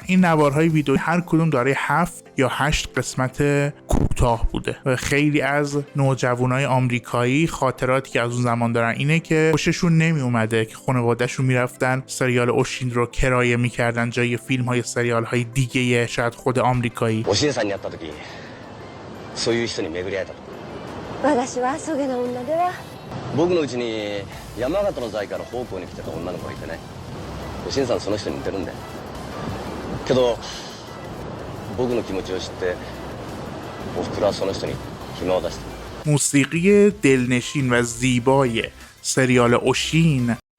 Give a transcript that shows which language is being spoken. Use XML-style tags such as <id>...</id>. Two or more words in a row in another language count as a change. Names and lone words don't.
<fa>این نوارهای ویدئویی هر کدوم داره 7 یا 8 قسمت کوتاه بوده و خیلی از نوجوانای آمریکایی خاطراتی که از اون زمان دارن اینه که خوششون نمی اومده که خانواده‌شون میرفتن سریال اوشین رو کرایه میکردن جای فیلم های سریال های دیگه شاید خود آمریکایی.</fa> <ja>私はそげな女では。僕のうちに山形の在から奉公に来てた女の子がいてね、おしんさんその人に似てるんだよ。けど僕の気持ちを知っておふくろはその人に暇を出してる。</ja> <fa>موسیقی دلنشین و زیبای سریال اوشین</fa>